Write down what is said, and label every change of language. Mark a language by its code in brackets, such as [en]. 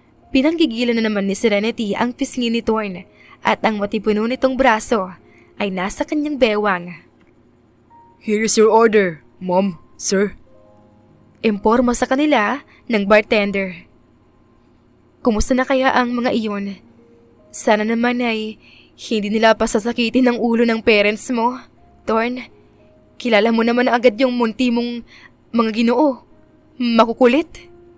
[tl] Pinanggigilan na naman ni Serenity ang pisngi ni Thorn at ang matipuno nitong braso ay nasa kanyang bewang. [en] Here is your order, mom, sir. [tl] Imporma sa kanila ng bartender. Kumusta na kaya ang mga iyon? Sana naman ay hindi nila pasasakitin ang ulo ng parents mo, Thorn. Kilala mo naman agad yung munti mong mga ginoo. Makukulit.